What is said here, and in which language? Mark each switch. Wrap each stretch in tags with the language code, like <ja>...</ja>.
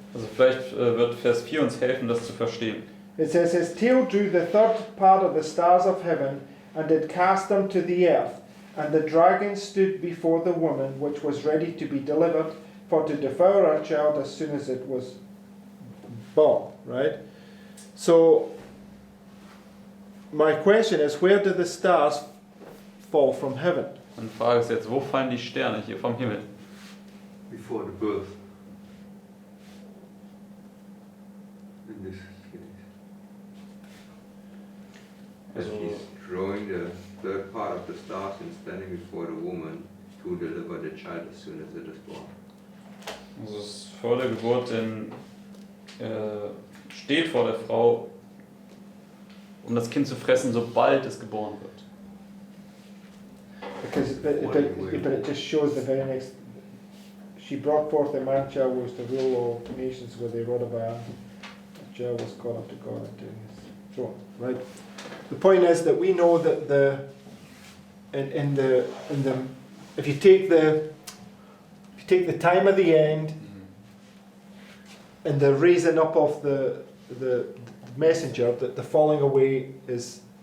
<de>Also vielleicht wird Vers 4 uns helfen, das zu verstehen.</de> <en>It says, his tail drew the third part of the stars of heaven, and did cast them to the earth. And the dragon stood before the woman, which was ready to be delivered, for to devour her child as soon as it was born, right? So, my question is, where do the stars fall from heaven?</en> <de>Und die Frage ist jetzt, wo fallen die Sterne hier vom Himmel?</de> <en>Before the birth. In this case. As</en> <de>Also,</de> <en>he's drawing the third part of the stars and standing before the woman to deliver the child as soon as it is born.</en> <de>also es ist vor der Geburt, denn steht vor der Frau, um das Kind zu fressen, sobald es geboren wird.</de> <en>Because but it just shows the very next. She brought forth a man child who was to rule all nations with a rod of iron. The child was called up to God and to his throne. Right. The point is that we know that in the if you take the time of the end and the raising up of the messenger, that the falling away is.</en>